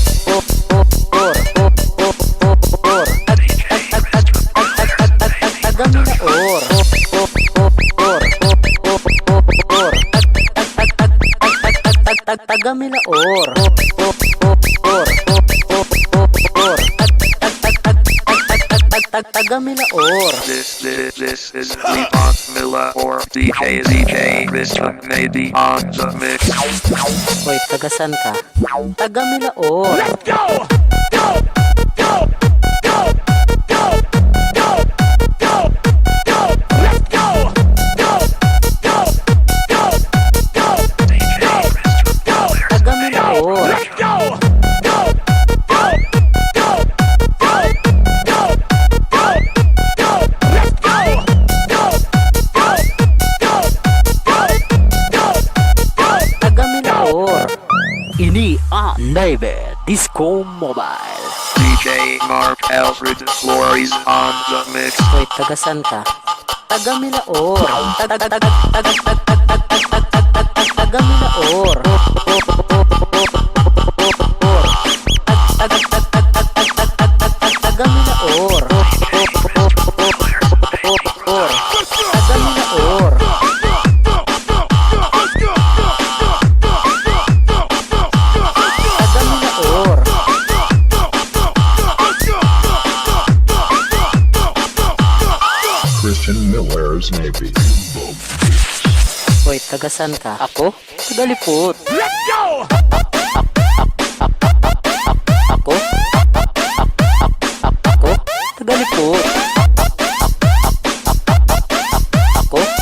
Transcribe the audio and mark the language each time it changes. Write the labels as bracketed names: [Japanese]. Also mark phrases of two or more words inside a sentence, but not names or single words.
[Bikol] Taga Milaor. Taga Milaor. Taga Milaor. [English] This is Levon Milaor, DJ Rhythm maybe on the mix. [Bikol] Hoy, tagasan ka? Taga Milaor. [English] Let's go! Go! Go! Go! Go! Go! Go! Go! Let's go! Go! Go! Go! Go! Go! Go! [Bikol] Taga Milaor. [English] Let's go! Go! Go! Go! Go! Go! Go! Go! Let's go! Go! Go! Go! Go! Go! Go! [Bikol] Taga Milaor. Ini ang Naive Disco Mobile. [English] DJ Mark Alfred Flores on the mix. [Bikol] Hoy, tagasan ka? Taga Milaor. Taga Milaor. Taga Milaor. Taga Milaor. Taga Milaor. Christian Miller's Navy. Hoy, tagasan ka? Ako? Tagalipot. [English] Let's go! [Bikol] Ako? Ako? Tagalipot. Ako?